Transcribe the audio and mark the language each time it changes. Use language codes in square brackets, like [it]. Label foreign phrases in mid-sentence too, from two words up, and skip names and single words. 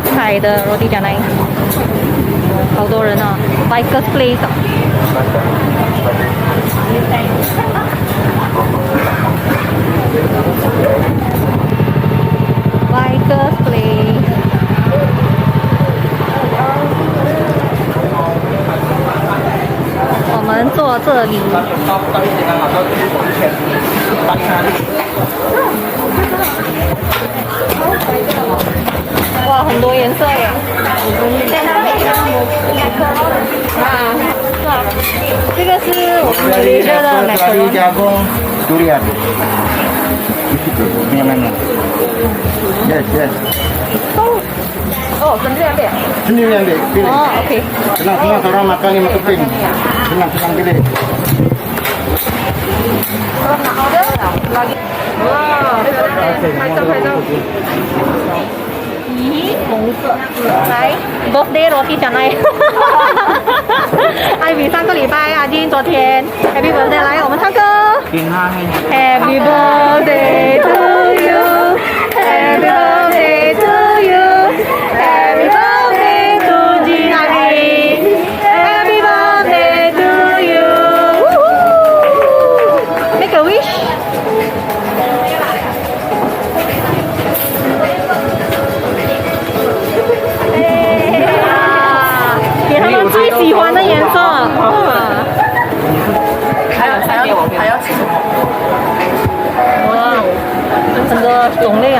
[zh] 来的 roti canai，好多人啊 ，Bikers Place 啊。Bikers Place。我们坐这里。哇，很多颜色耶！啊，是啊，这个是我们马来西亚的奶茶。 [ms] jagung durian. Ini yang mana? [en] Yes, yes. [ms] Oh, sendiri ambil? Sendiri ambil, pilih. Oh, okey. Senang-senang orang makan 5 keping. Senang-senang pilih. Kalau nak order lagi. [zh] Wow, 拍照拍照。咦，红色。来 ，birthday roti canai。艾比上个礼拜，阿金昨天 [en] Happy birthday [zh] 来，我们唱歌。 [en] Happy birthday to you, Happy birthday to you, Happy birthday to Jinari, Happy birthday to you. Make a wish. [zh] 给他们最喜欢的颜色。还要吃什么？哇，很多种类啊！